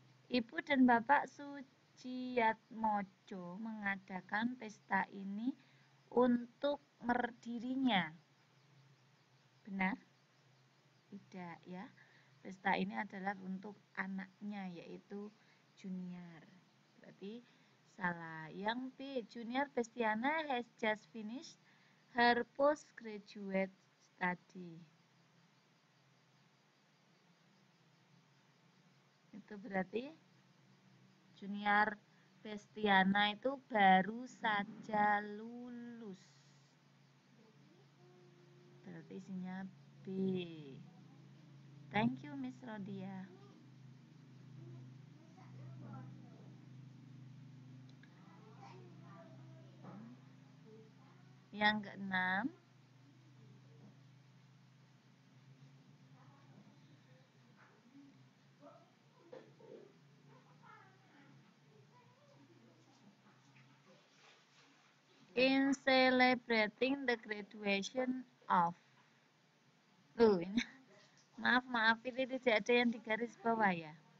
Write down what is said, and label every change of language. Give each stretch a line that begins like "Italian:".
Indonesian: Ibu dan Bapak Suciatmojo mengadakan pesta ini untuk merdirinya. Benar? Tidak ya. Pesta ini adalah untuk anaknya yaitu Junior. Berarti salah. Yang B,
English: Junior Bestiana has just finished her postgraduate study.
Indonesian: Itu berarti Junior Bestiana itu baru saja lulus. Berarti isinya B.
English: Thank you,
Indonesian: Miss Rodia. Yang keenam,
English: in celebrating the graduation of.
Indonesian: Ini maaf ini tidak ada yang di garis bawah ya.